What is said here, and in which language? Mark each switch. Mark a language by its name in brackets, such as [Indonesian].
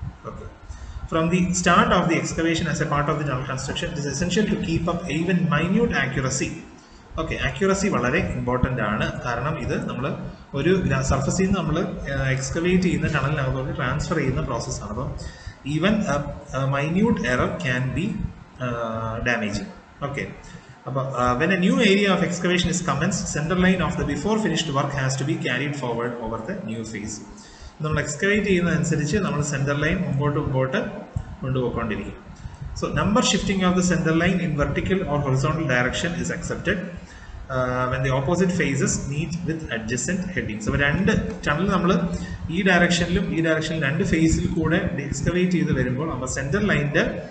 [English] Okay, from the start of the excavation as a part of the tunnel construction it is essential to keep up even minute accuracy. [Malayalam] Okay, accuracy വളരെ important ആണ്. കാരണം ഇത് നമ്മൾ ഒരു സർഫസിൽ നിന്ന് നമ്മൾ എക്സ്കവേറ്റ് ചെയ്യുന്ന ടണലിനകത്തോട്ട് ട്രാൻസ്ഫർ ചെയ്യുന്ന പ്രോസസ്സാണ്. അപ്പം [English] Even minute error can be damaging. Okay, when a new area of excavation is commenced, center line of the before finished work has to be carried forward over the new phase. [Malayalam] നമ്മൾ excavate ചെയ്യുന്നതനുസരിച്ച് നമ്മൾ centre line മുമ്പോട്ട് കൊണ്ടുപോയിക്കൊണ്ടിരിക്കും. [English] So number shifting of the center line in vertical or horizontal direction is accepted when the opposite phases meet with adjacent headings. [Malayalam] അപ്പോൾ രണ്ട് tunnel നമ്മൾ ഈ ഡയറക്ഷനിലും ഈ ഡയറക്ഷനിലും രണ്ട് ഫേസിൽ കൂടെ എക്സ്കവേറ്റ് ചെയ്ത് വരുമ്പോൾ അപ്പോൾ സെന്റർ ലൈനിന്റെ